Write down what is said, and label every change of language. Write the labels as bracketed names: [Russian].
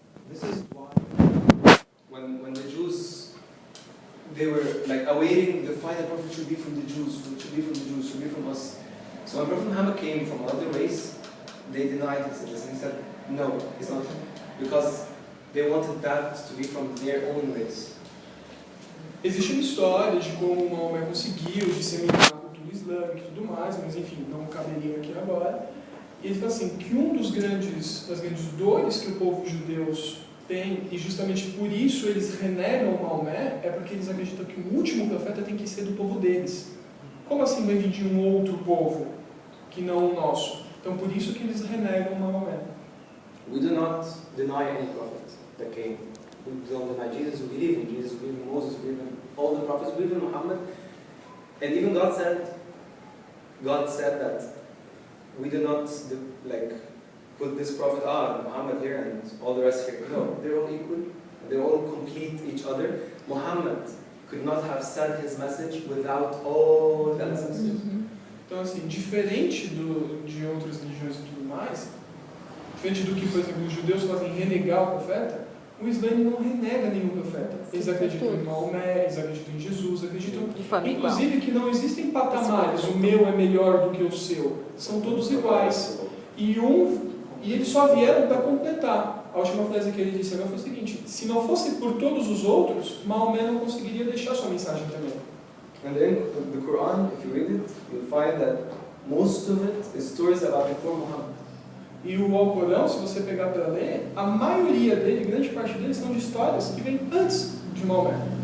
[English] This is why when the Jews, they were like awaiting the final prophet should be from the Jews, should be from the Jews, should be from us. So when Prophet Muhammad came from another race, they denied his existence. He said, no, it's not, because they wanted that to be from their own race. [Portuguese] Existe uma história de como Maomé conseguiu disseminar a cultura islâmica e tudo mais, mas enfim, não caberia aqui agora. E ele fala assim, que das grandes dores que o povo judeu tem, e justamente por isso eles renegam Maomé, é porque eles acreditam que o último profeta tem que ser do povo deles. Como assim vai vir de um outro povo, que não o nosso? Então por isso que eles renegam Maomé. [English] We do not deny any prophet that came. We don't deny Jesus, we believe in Jesus, we believe in Moses, we believe in all the prophets, we believe in Muhammad. And even God said that we do not put this prophet Muhammad here and all the rest here. No, they're all equal, they all complete each other. Muhammad could not have said his message without all the ancestors. [Portuguese] Então assim, diferente de outras religiões e tudo mais, diferente do que, por exemplo, os judeus fazem renegar o profeta, o Islã não renega nenhum profeta. Eles acreditam em Maomé, eles acreditam em Jesus, acreditam, inclusive, que não existem patamares, o meu é melhor do que o seu. São todos iguais. E eles só vieram para completar. A última frase que ele disse agora foi o seguinte: se não fosse por todos os outros, Maomé não conseguiria deixar sua mensagem também. [English] And then the Quran, if you read it, you'll find that most of it is stories about before Muhammad. [Portuguese] E o Alcorão, se você pegar para ler, a maioria dele, grande parte deles, são de histórias que vêm antes de Maomé.